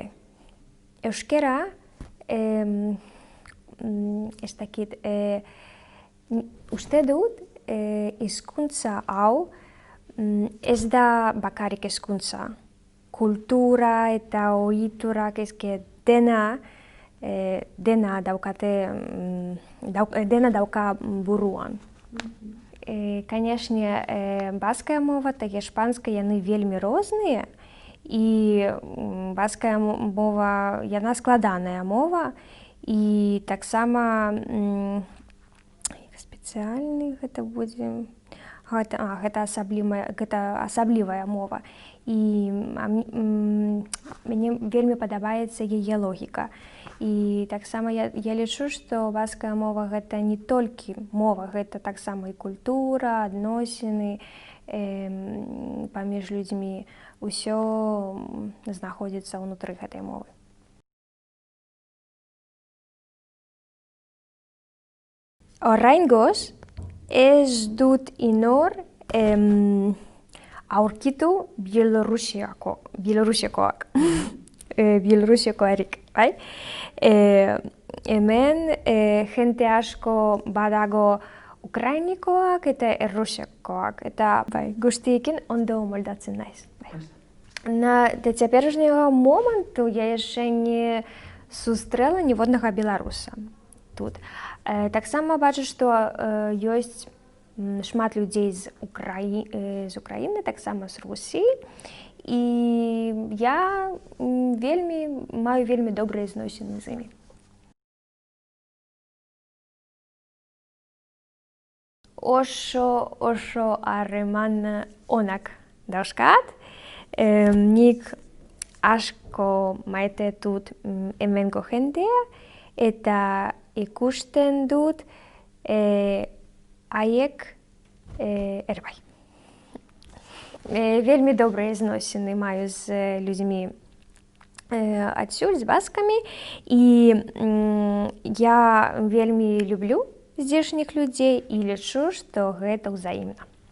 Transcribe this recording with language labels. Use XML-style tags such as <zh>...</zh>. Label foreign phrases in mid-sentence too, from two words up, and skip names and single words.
<eu>Euskera, ez dakit, uste dut hizkuntza hau ez da bakarrik hizkuntza. Kultura eta ohiturak dena dauka buruan.</eu> <be>Конечно, баская мова</be> <uk>та іспанська,</uk> <be>яны вельмі розныя, і баская мова, яна складаная мова, і таксама спецыяльны гэта будзе, гэта асаблівая мова. І мне вельмі падабаецца яе логіка. І таксама я лічу, што баская мова гэта не толькі мова, гэта таксама і культура, адносіны паміж людзьмі. Усё знаходзіцца ўнутры гэтай мовы.</be> <eu>Oraingoz, ez dut inor aurkitu Bielorusiakoarik, bai? Hemen jente asko badago ukrainikoak eta errusiakoak, eta guztiekin ondo moldatzen naiz.</eu> <be>До цяперашняга моманту я яшчэ не сустрэла ніводнага беларуса тут. Таксама бачу, што ёсць шмат людзей з Украіны, таксама з Русі, і я маю вельмі добрыя зносіны з імі.</be> <eu>Ошо harreman onak dauzkat, nik asko maite dut hemengo jendea, eta ikusten dut haiek bai.</eu> <be>Вельмі добрыя зносіны маю з людзьмі адсюль, з баскамі, і я вельмі люблю здзешніх людзей і лічу, што гэта ўзаемна.</be>